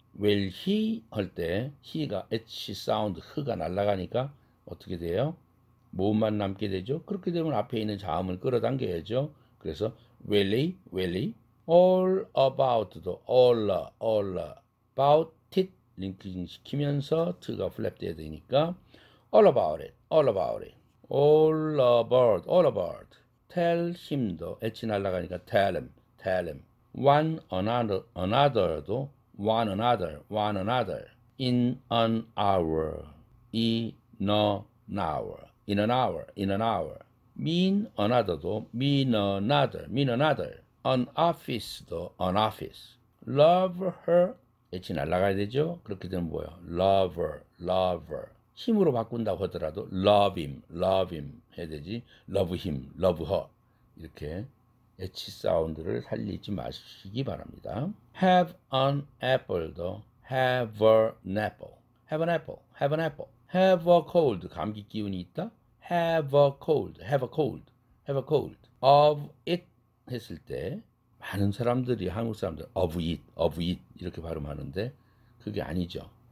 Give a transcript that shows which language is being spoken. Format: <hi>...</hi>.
<ko>will he 할 때 he가 h 사운드 흐가 날아가니까 어떻게 돼요? 모음만 남게 되죠. 그렇게 되면 앞에 있는 자음을 끌어당겨야죠.</ko> <en>그래서 will he, will he. all about도 all about it</en> <ko>링킹 시키면서 t가 플랩 돼야 되니까</ko> <en>all about it, all about it. all about, all about. tell him도</en> <ko>h 날아가니까</ko> <en>tell him, tell him. one another, another도 one another, one another. in an hour, in an hour, in an hour, in an hour. mean another도 mean another, mean another. an office도 an office. love her,</en> <ko>h 날아가야 되죠. 그렇게 되면 뭐예요?</ko> <en>love her, love her.</en> <ko>힘으로 바꾼다고 하더라도</ko> <en>love him</en> <ko>해야 되지.</ko> <en>love him, love her.</en> <ko>이렇게 H 사운드를 살리지 마시기 바랍니다.</ko> <en>have an apple도 have an apple, have an apple, have an apple. have a cold,</en> <ko>감기 기운이 있다.</ko> <en>have a cold, have a cold, have a cold. of it</en> <ko>했을 때 많은 사람들이 한국 사람들 of it 이렇게 발음하는데 그게 아니죠.</ko>